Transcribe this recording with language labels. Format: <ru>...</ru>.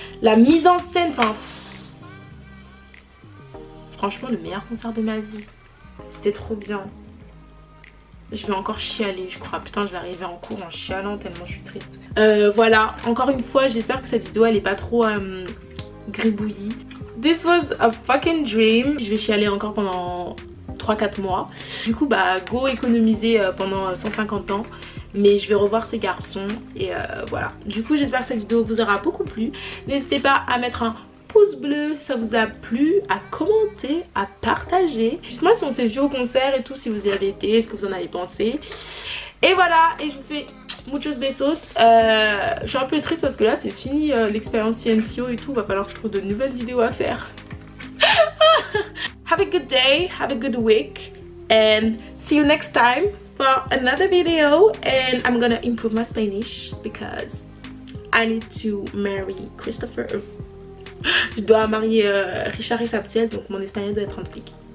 <fr>La mise en scène, enfin franchement le meilleur concert de ma vie. C'était trop bien. Je vais encore chialer je crois. Putain je vais arriver en cours en chialant tellement je suis triste. Voilà, encore une fois j'espère que cette vidéo elle est pas trop gribouillie.</fr> <en>This was a fucking dream.</en> <fr>Je vais chialer encore pendant 3-4 mois. Du coup bah go économiser pendant 150 ans. Mais je vais revoir ces garçons et voilà. Du coup j'espère que cette vidéo vous aura beaucoup plu. N'hésitez pas à mettre un pouce bleu si ça vous a plu, à commenter, à partager. Dites-moi si on s'est vu au concert et tout, si vous y avez été, ce que vous en avez pensé. Et voilà, et je vous fais</fr> <es>muchos besos.</es> <fr>Je suis un peu triste parce que là c'est fini l'expérience CNCO et tout. Va falloir que je trouve de nouvelles vidéos à faire.</fr> <en>Have a good day, have a good week, and see you next time for another video. And I'm gonna improve my Spanish because I need to marry Christopher.</en> <fr>Je dois marier Richard et Sabtiel, donc mon espagnol doit être en flic.</fr>